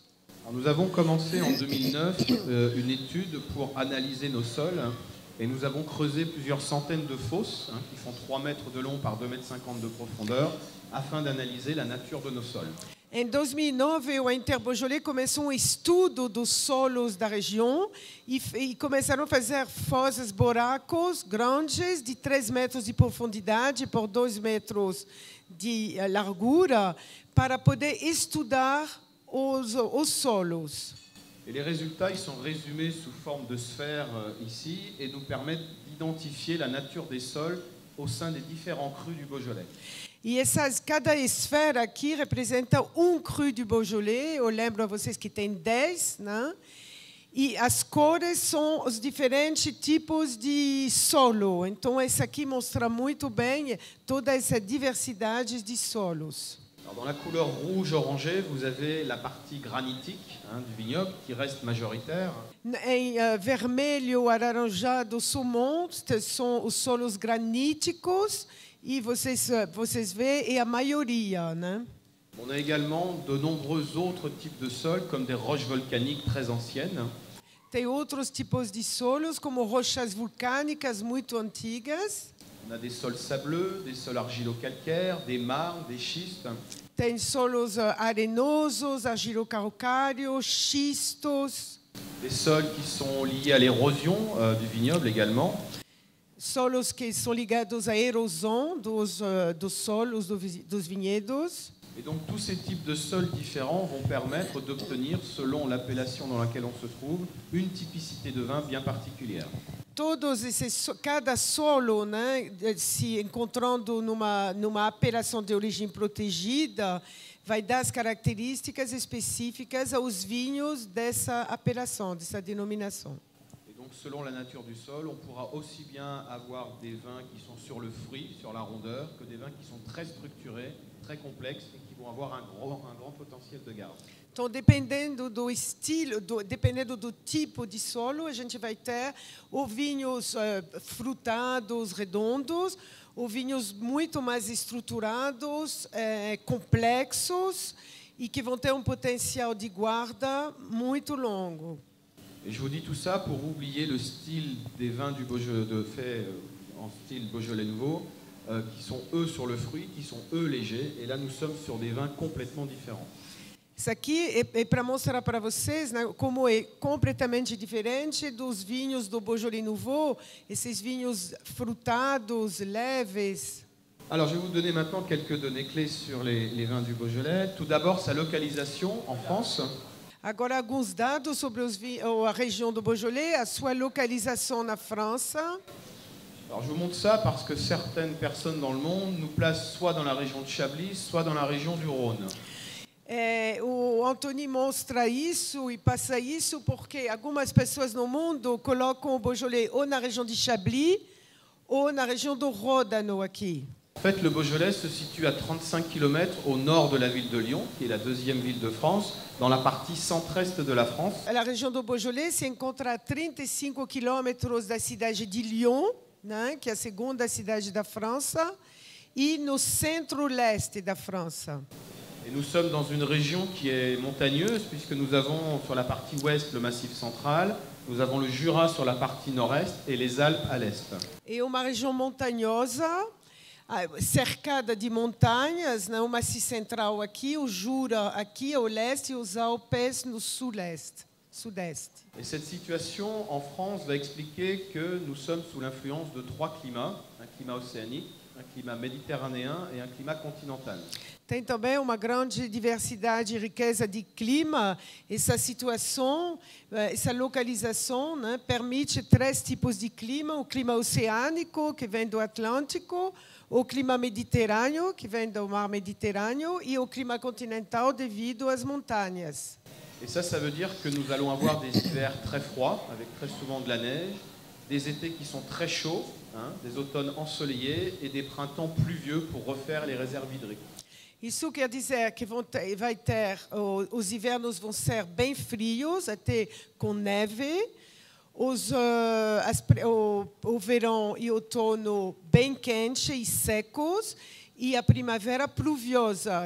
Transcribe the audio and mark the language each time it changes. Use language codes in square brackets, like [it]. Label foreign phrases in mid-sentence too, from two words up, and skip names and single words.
[fr] Alors, nous avons commencé en 2009 une étude pour analyser nos sols et nous avons creusé plusieurs centaines de fosses qui font 3 mètres de long par 2,50 mètres de profondeur afin d'analyser la nature de nos sols. [pt] Em 2009, o Inter-Beaujolais começou estudo dos solos da região e começaram a fazer fosses, buracos grandes de 3 metros de profundidade por 2 metros de largura para poder estudar os solos. [fr] Et les résultats ils sont résumés sous forme de sphères ici et nous permettent d'identifier la nature des sols au sein des différents crus du Beaujolais. [pt] E cada esfera aqui representa cru do Beaujolais. Eu lembro a vocês que tem 10, né? E as cores são os diferentes tipos de solo. Então, esse aqui mostra muito bem toda essa diversidade de solos. [fr] Alors, dans la couleur rouge-orangé, vous avez la partie granitique du vignoble qui reste majoritaire. [pt] Em vermelho alaranjado são os solos graníticos. E vocês veem, é a maioria, né? [fr] On a également de nombreux autres types de sols, comme des roches volcaniques très anciennes. [pt] Tem outros tipos de solos, como rochas vulcânicas muito antigas. [fr] On a des sols sableux, des sols argilo-calcaires, des marnes, des schistes. [pt] Tem solos arenosos, argilo-calcários, xistos. [fr] Des sols qui sont liés à l'érosion du vignoble également. [pt] Solos que são ligados à erosão dos solos dos vinhedos. [fr] Et donc tous ces types de sols différents vont permettre d'obtenir, selon l'appellation dans laquelle on se trouve, une typicité de vin bien particulière. [pt] Cada solo, né, se encontrando numa apelação de origem protegida, vai dar as características específicas aos vinhos dessa apelação, dessa denominação. [fr] donc selon la nature du sol, on pourra aussi bien avoir des vins qui sont sur le fruit, sur la rondeur, que des vins qui sont très structurés, très complexes et qui vont avoir un grand potentiel de garde. [pt] Então, dependendo do estilo, dependendo do tipo de solo, a gente vai ter ou vinhos frutados, redondos, ou vinhos muito mais estruturados, complexos e que vão ter potencial de guarda muito longo. [fr] Et je vous dis tout ça pour oublier le style des vins du Beaujolais fait en style Beaujolais nouveau, qui sont eux sur le fruit, qui sont eux légers. Et là, nous sommes sur des vins complètement différents. [pt] Isso aqui é para mostrar para vocês, né, como é completamente diferente dos vinhos do Beaujolais Nouveau, esses vinhos frutados, leves. [fr] Alors, je vais vous donner maintenant quelques données clés sur les vins du Beaujolais. Tout d'abord, sa localisation en France. [pt] Agora, alguns dados sobre a região do Beaujolais, a sua localização na França. [fr] Alors, je vous montre ça parce que certaines personnes dans le monde nous placent soit dans la région de Chablis, soit dans la région du Rhône. [pt] O Anthony mostra isso e passa isso porque algumas pessoas no mundo colocam o Beaujolais ou na região de Chablis ou na região do Ródano aqui. [fr] En fait, le Beaujolais se situe à 35 km au nord de la ville de Lyon, qui est la deuxième ville de France, dans la partie centre-est de la France. [pt] A região do Beaujolais se encontra a 35 quilômetros da cidade de Lyon, né, que é a segunda cidade da França, e no centro-leste da França. [fr] Et nous sommes dans une région qui est montagneuse, puisque nous avons sur la partie ouest le Massif central, nous avons le Jura sur la partie nord-est et les Alpes à l'est. [pt] É uma região montanhosa, cercada de montanhas, né, o Massif central aqui, o Jura aqui ao leste e os Alpes no sudeste. [fr] Et cette situation en France va expliquer que nous sommes sous l'influence de trois climats, un climat océanique, un climat méditerranéen et un climat continental. [pt] Tem também uma grande diversidade e riqueza de clima. Essa situação, essa localização, né, permite três tipos de clima: o clima oceânico, que vem do Atlântico, o clima mediterrâneo, que vem do mar Mediterrâneo, e o clima continental devido às montanhas. [fr] Et ça veut dire que nous allons avoir des hivers très froids, avec très souvent de la neige, des étés qui sont très chauds, hein, des automnes ensoleillés et des printemps pluvieux pour refaire les réserves hydriques. [pt] Isso quer dizer que os invernos vão ser bem frios, até com neve, o verão e o outono bem quentes e secos, e a primavera pluviosa.